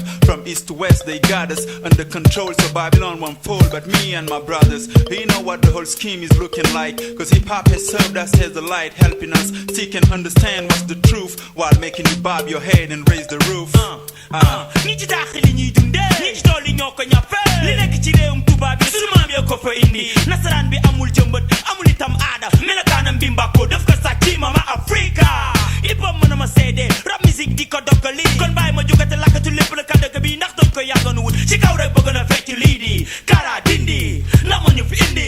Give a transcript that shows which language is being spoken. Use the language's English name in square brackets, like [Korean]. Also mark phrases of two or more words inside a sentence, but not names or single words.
[English] From east to west they got us under control, so Babylon won't fall. But me and my brothers, we know what the whole scheme is looking like, cause hip-hop has served us as a light, helping us seek and understand what's the truth, while making you bob your head and raise the roof. [Wolof] ñi ci daaxi li ñuy dundee ñi ci tool yi ñoo ko ñappee li nekk ci réewum tubaab yi sunu maam yoo ko fa indi nasaraan bi amul jëmbët amul itam aada melokaanam bi mbàkkoo def ko sàcc mama Africa hip hop mën a ma seede rap musique di ko dogali kon bàyyi ma jugate lakkatu lépp la kàddëkk bi ndax doon ko yàggoon wut ci kaw rek bëgg na fecc lii di kara dindi la ma ñu fi indi